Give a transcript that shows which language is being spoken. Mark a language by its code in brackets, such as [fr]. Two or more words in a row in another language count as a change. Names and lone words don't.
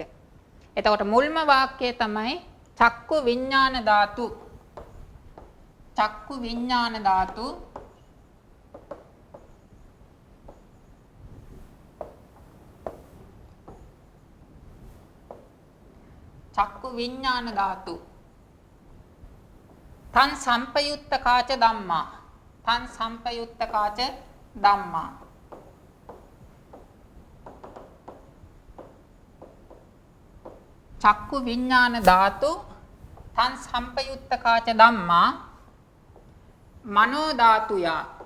[si] එතකොට මුල්ම වාක්‍යය තමයි [pi] චක්කු විඥාන ධාතු. චක්කු විඥාන ධාතු චක්කු විඥාන ධාතු තං සම්පයුත්ත කාච ධම්මා. තං සම්පයුත්ත කාච ධම්මා. චක්කු විඥාන ධාතු තං සම්පයුත්ත කාච ධම්මා මනෝ ධාතුයා.